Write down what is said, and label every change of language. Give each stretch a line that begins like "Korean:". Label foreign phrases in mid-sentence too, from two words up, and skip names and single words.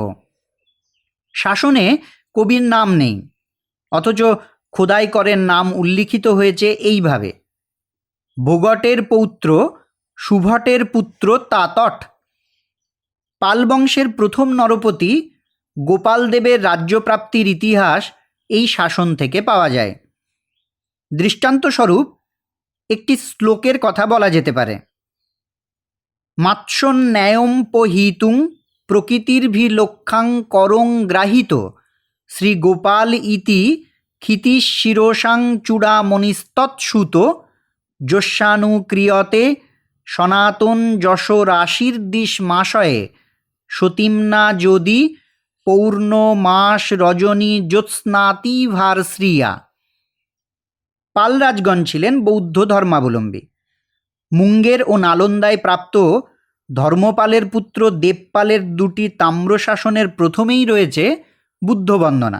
Bangla: শাসনে কবির নাম নেই, অথচ খোদাই করের নাম উল্লিখিত হয়েছে এইভাবে: ভোগটের পৌত্র, সুভটের পুত্র তাতট। পাল বংশের প্রথম নরপতি গোপালদেবের রাজ্যপ্রাপ্তির ইতিহাস এই শাসন থেকে পাওয়া যায়। দৃষ্টান্তস্বরূপ একটি শ্লোকের কথা বলা যেতে পারে:
Sanskrit: মাৎসন্যায়ম্পহিতুং প্রকৃতির্ভিলক্ষাং করং গ্রাহিত শ্রীগোপাল ইতি ক্ষিতিশিরসাং চূড়ামণিস্তৎসুত যস্যানুক্রিয়তে সনাতন যশোরাশির্দিশমাশয়ে সতীম্না যদি পৌর্ণমাস রজনী জ্যোৎস্নাতিভার শ্রিয়া।
Bangla: পাল রাজগণ ছিলেন বৌদ্ধ ধর্মাবলম্বী। মুঙ্গের ও নালন্দায় প্রাপ্ত ধর্মপালের পুত্র দেবপালের দুটি তাম্রশাসনের প্রথমেই রয়েছে বুদ্ধ বন্দনা।